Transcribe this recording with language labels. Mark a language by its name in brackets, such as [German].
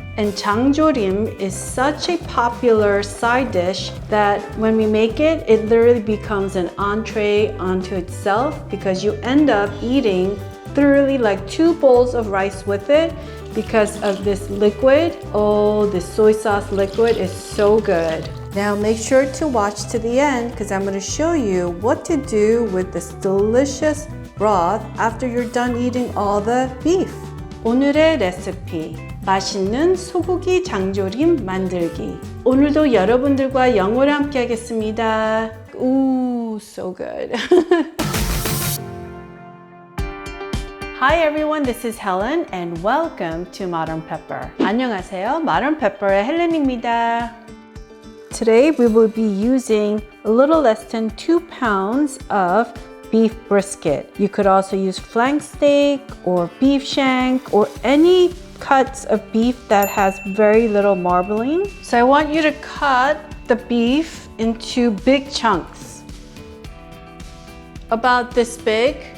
[English] And 장조림 is such a popular side dish that when we make it, it literally becomes an entree unto itself because you end up eating thoroughly like 2 bowls of rice with it because of this liquid. Oh, this soy sauce liquid is so good. Now make sure to watch to the end because I'm going to show you what to do with this delicious broth after you're done eating all the beef. [Korean] 오늘의 레시피, 맛있는 소고기 장조림 만들기. 오늘도 여러분들과 영어를 함께 하겠습니다. [English] Ooh, so good. Hi everyone, this is Helen and welcome to Modern Pepper. [Korean] 안녕하세요, Modern Pepper의 헬렌입니다. [English] Today we will be using a little less than 2 pounds of beef brisket. You could also use flank steak or beef shank or any cuts of beef that has very little marbling. So I want you to cut the beef into big chunks, about this big.